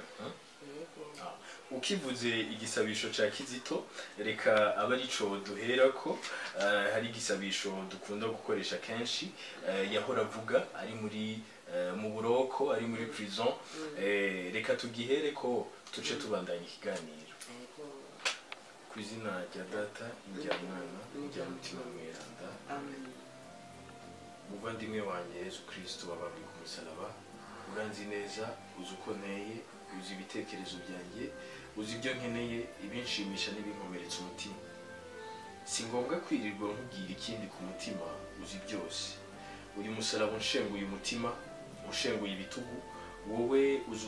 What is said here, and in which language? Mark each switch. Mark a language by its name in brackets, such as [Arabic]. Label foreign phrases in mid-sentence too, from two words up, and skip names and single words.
[Rundi] ukivuze igisabisho ca Kizito reka aba arico duherako hari igisabisho dukunda gukoresha kenshi yahora avuga ari muri mu buroko ari muri prison reka tugihereko tuce tubandanya ikiganiro ku izina rya Data rya Mwana rya Mutima Mweranda muvandimwe wanjye Yesu Kristo wabambwe ku [Kinyarwanda] musaraba uranzi neza uzi uko nteye uzi ibitekerezo byanjye uzi ibyo nkeneye ibinshimisha n'ibinkomeretsa umutima si ngombwa kwirirwa nkubwira ikindi ku mutima uzi byose uyu musaraba unshenguye umutima unshenguye ibitugu wowe uzi